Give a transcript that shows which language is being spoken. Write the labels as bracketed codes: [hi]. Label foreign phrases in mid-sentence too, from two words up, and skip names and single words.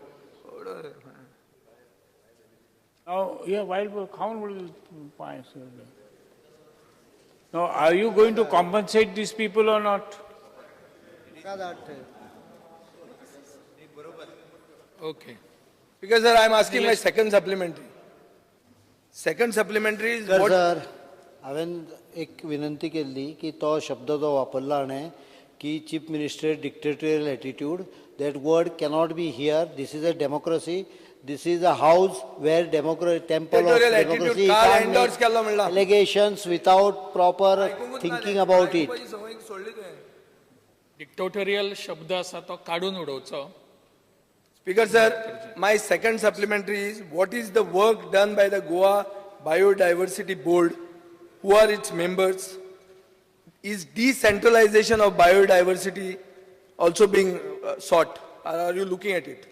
[en] Now, yeah, wild boar, now, are you going to compensate these people or not? Okay. Because sir, I am asking my second supplementary. Second supplementary is what... [kok] सर हांवें एक विनंती केल्ली की तो शब्द जो वापरला हाणें की [en] chief minister dictatorial attitude that word cannot be here. This is a democracy. This is a house where temple of democracy can't make allegations without proper thinking about it. [kok] Dictatorial शब्द असा तो काढून उडोवचो. [en] Speaker sir, my second supplementary is what is the work done by the Goa Biodiversity Board? Who are its members? is decentralization of biodiversity also being sought? Are you looking at it?